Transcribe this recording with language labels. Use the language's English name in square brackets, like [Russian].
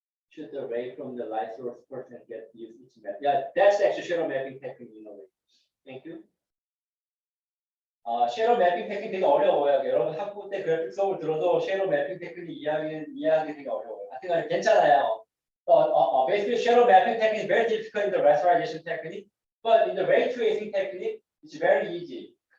[English] Should the ray from the light source first and get use each map? Yeah, that's actually shadow mapping technique in a way. Thank you. [Korean] 섀도우 매핑 테크닉 되게 어려워요. 여러분 학부 때 그래픽 수업을 들어도 섀도우 매핑 테크닉 이해하기 되게 어려워요. 하여튼 괜찮아요. [English] Basically, shadow mapping technique is very difficult in the rasterization technique, but in the ray tracing technique, it's very easy.